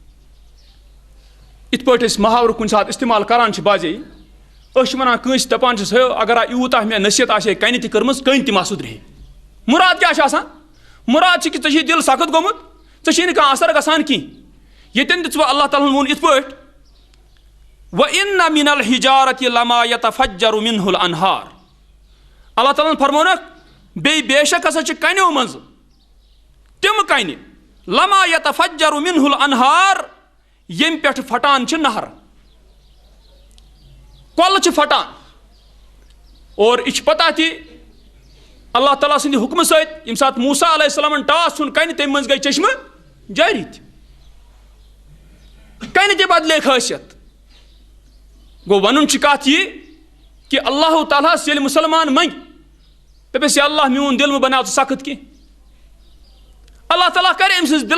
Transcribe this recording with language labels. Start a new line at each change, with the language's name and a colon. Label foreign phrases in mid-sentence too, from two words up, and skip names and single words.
Kashmiri: یِتھ پٲٹھۍ أسۍ محاورٕ کُنہِ ساتہٕ استعمال کران چھِ باجے أسۍ چھِ ونان کٲنٛسہِ دپان چھِس ہے اگر یوٗتاہ مےٚ نصیحت آسہِ ہے کَنہِ تہِ کٔرمٕژ کٔنۍ تہِ ما سُدرِ ہے مُراد کیٛاہ چھُ آسان مُراد چھِ کہِ ژےٚ چھُے دِل سخت گوٚمُت ژےٚ چھُے نہٕ کانٛہہ اثر گژھان کینٛہہ ییٚتٮ۪ن دِژوٕ اللہ تعالیٰ ہن ووٚن یِتھ پٲٹھۍ
Arabic: وَإِنَّ مِنَ الْحِجَارَةِ لَمَا يَتَفَجَّرُ مِنْهُ الْأَنْهَارُ
Kashmiri: اللہ تعالیٰ ہن فرمونکھ بیٚیہِ بے شک ہسا چھِ کَنیو منٛزٕ تِم کَنہِ
Arabic: لَمَا يَتَفَجَّرُ مِنْهُ الْأَنْهَارُ
Kashmiri: ییٚمہِ پٮ۪ٹھٕ پھٹان چھِ نہر کۄلہٕ چھِ پھٹان اور یہِ چھِ پتہ تہِ اللہ تعالیٰ سٕنٛدِ حُکمہٕ سۭتۍ ییٚمہِ ساتہٕ موسیٰ علیہ السلامن ٹاس ژھُن کَنہِ تَمہِ منٛز گٔے چشمہٕ جٲری تہِ کَنہِ تہِ بدلے خٲصیت گوٚو وَنُن چھِ کَتھ یہِ کہِ اللہ تعالیٰ ہس ییٚلہِ مُسلمان منٛگہِ دَپٮ۪س یا اللہ میون دِل مہٕ بناو ژٕ سخت کینٛہہ اللہ تعالیٰ کرِ أمۍ سٕنٛدِس